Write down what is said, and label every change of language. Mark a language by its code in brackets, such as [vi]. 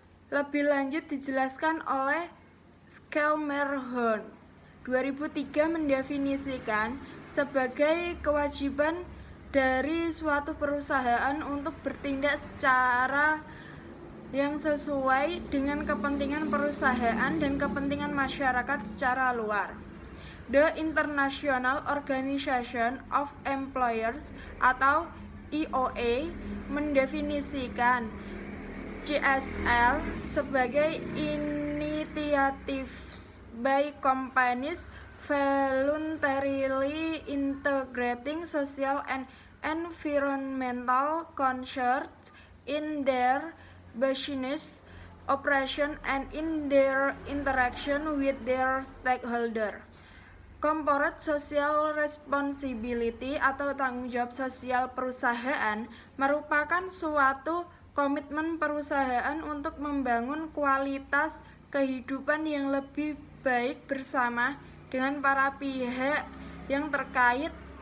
[id] Lebih lanjut dijelaskan oleh Skelmerhorn 2003 mendefinisikan sebagai kewajiban dari suatu perusahaan untuk bertindak secara yang sesuai dengan kepentingan perusahaan dan kepentingan masyarakat secara luar. [en] The International Organization of Employers [id] atau IOA mendefinisikan CSR sebagai [en] initiatives by companies voluntarily integrating social and environmental concerns in their business operation and in their interaction with their stakeholder. [id] Corporate Social Responsibility atau tanggung jawab sosial perusahaan merupakan suatu komitmen perusahaan untuk membangun kualitas kehidupan yang lebih baik bersama dengan para pihak yang terkait,